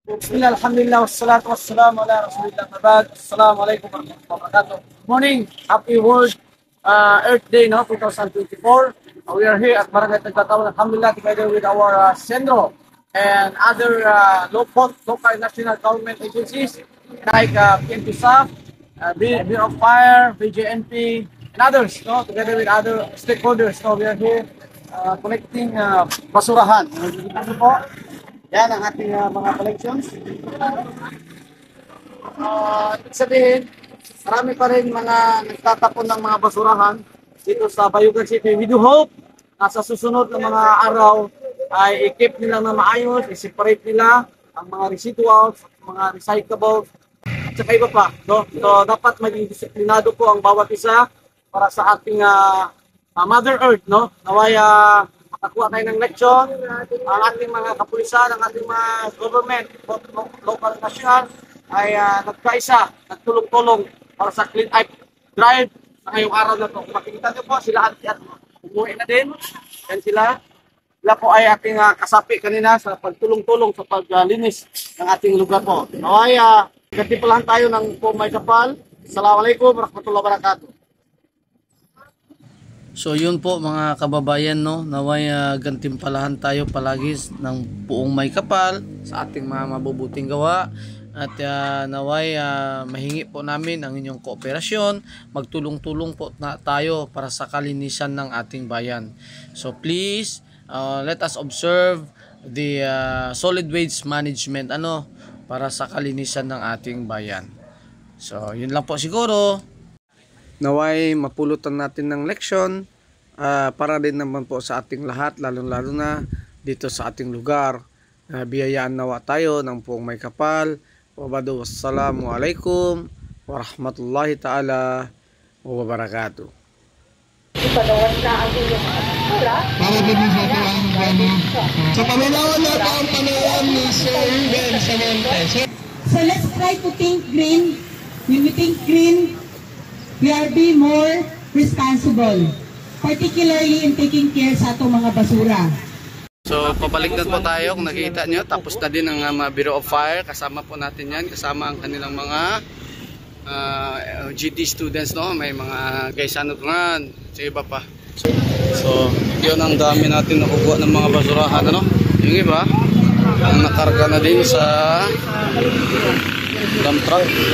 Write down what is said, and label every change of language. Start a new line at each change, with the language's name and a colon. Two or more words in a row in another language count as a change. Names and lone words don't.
Arabic: بسم الله، الحمد لله، والصلاة والسلام على رسول الله. السلام عليكم ورحمة الله وبركاته.
English: Good morning, happy World Earth Day, no, 2024. We are here at Barangay Tagtataon, alhamdulillah, together with our Sendro and other local and national government agencies like PNP-SAF, Bureau of Fire, BJNP, and others, no, together with other stakeholders. So we are here collecting basurahan.
Filipino: Ano po? Yan ang ating mga collections. Ibig sabihin, marami pa rin mga nagtatapon ng mga basurahan dito sa Bayugan City.
English: We do hope
Filipino: na sa susunod na mga araw ay i-keep nila na maayos, i-separate nila ang mga residuals, mga recyclables, at saka iba pa. No? So dapat maging disiplinado po ang bawat isa para sa ating Mother Earth. No? Naway makakuha tayo ng leksyon, ang ating mga kapulisan, ang ating mga government, local, national, ay nagkaisa, nagtulong-tulong para sa clean up drive sa ngayong araw na ito. Kung makikita nyo po, sila at umuwi na din. Yan sila. Sila po ay ating kasapi kanina sa pagtulong-tulong sa paglinis ng ating lugar po. Naway, katipulan tayo ng Pumay Kapal.
Arabic: السلام عليكم ورحمة الله وبركاته.
Filipino: So yun po mga kababayan, no, naway gantimpalahan tayo palagi ng buong may kapal sa ating mga mabubuting gawa at naway mahingi po namin ang inyong kooperasyon, magtulong-tulong po tayo para sa kalinisan ng ating bayan.
English: So please let us observe the solid waste management
Filipino: para sa kalinisan ng ating bayan. So yun lang po siguro. Naway mapulutan natin ng leksyon para din naman po sa ating lahat, lalo na dito sa ating lugar. Biyayaan nawa tayo ng Puong May Kapal.
Arabic: والسلام عليكم ورحمة الله تعالى وبركاته.
Filipino: Ipagawas na ang iyong kultura. Para din sa tuwang sa pamilawan natin ang panayan ni Sir Ben Samonte.
English: So let's try to think green. When we think green, we are be more responsible, particularly in taking care
Cebuano: sa atong mga basura.
Filipino: So pabalik na po tayo, kung nakikita nyo, tapos na din ang Bureau of Fire, kasama po natin yan, kasama ang kanilang mga
English: GT students,
Filipino: no? May mga Gaisano Run, sa iba pa. So yun ang dami natin nakukuha ng mga basurahan, yung iba ang nakarga na din sa
English: dump truck.